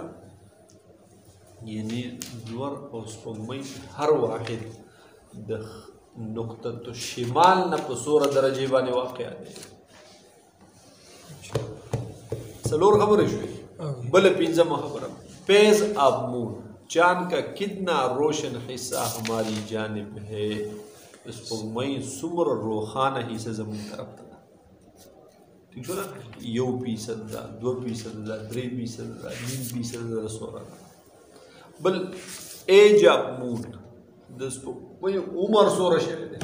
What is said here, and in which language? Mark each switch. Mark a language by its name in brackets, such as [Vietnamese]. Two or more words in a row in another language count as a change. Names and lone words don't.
[Pashto] یعنی نور او سپوږمۍ هر واحد د نقطة شمال نه په څومره درجې باندې واقع دی. څلور خبرې شوې. بله پنځمه خبره، [English] phase of moon [Urdu] چاند کا کتنا روشن حصہ ہماری جانب ہے. [Pashto] سپوږمۍ څومره روښانه حصه زموږ طرف ته ده. ٹھیک شو نه؟ 1% ده، 2% ده، 3% ده، 0.5% ده، څومره ده. بل [English] age of moon [Pashto] د سپوږمۍ عمر څومره شوی دی.